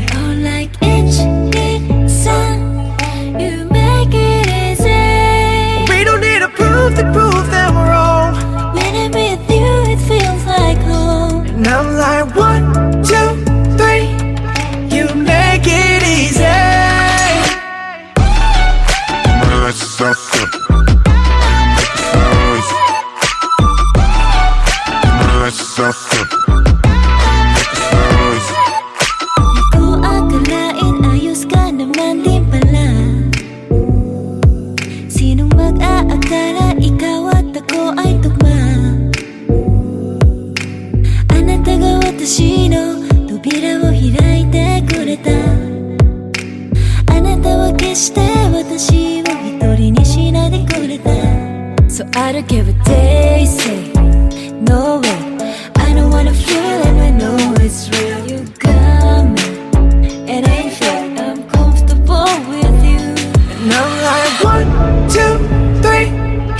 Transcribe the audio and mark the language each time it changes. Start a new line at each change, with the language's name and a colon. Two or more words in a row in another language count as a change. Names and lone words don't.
English: Oh, like sun, you make it easy. We don't need to prove that we're wrong. When I'm with you, it feels like home. And I'm like 1, 2, 3. You make it easy.
Filipino: Di ko akalain ayos ka naman din pala. Sinong mag-aakala ikaw at ako ay tugma?
Japanese: あなたが私の扉を開いてくれた. あなたは決して私を一人にしないでくれた.
English: So I don't care what they say, no way. I don't wanna feel it, I know it's real. You got me, it ain't fair. I'm comfortable with you. And I'm like 1, 2, 3.